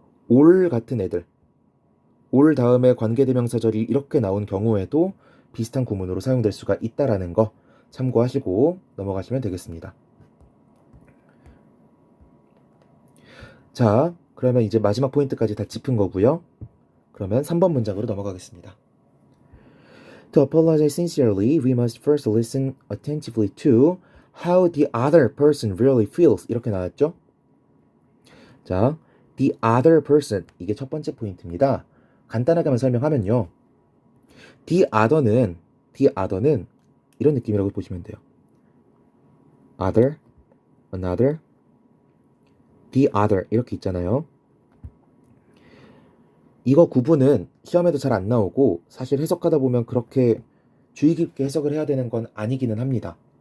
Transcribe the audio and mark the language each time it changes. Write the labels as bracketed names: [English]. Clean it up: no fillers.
[Korean] all 같은 애들, all 다음에 관계대명사절이 이렇게 나온 경우에도 비슷한 구문으로 사용될 수가 있다라는 거 참고하시고 넘어가시면 되겠습니다. 자, 그러면 이제 마지막 포인트까지 다 짚은 거고요. 그러면 3번 문장으로 넘어가겠습니다. [English] To apologize sincerely, we must first listen attentively to how the other person really feels. [Korean] 이렇게 나왔죠? 자, the other person. 이게 첫 번째 포인트입니다. 간단하게만 설명하면요. the other는 이런 느낌이라고 보시면 돼요. other, another, the other 이렇게 있잖아요. 이거 구분은 시험에도 잘 안 나오고 사실 해석하다 보면 그렇게 주의 깊게 해석을 해야 되는 건 아니기는 합니다.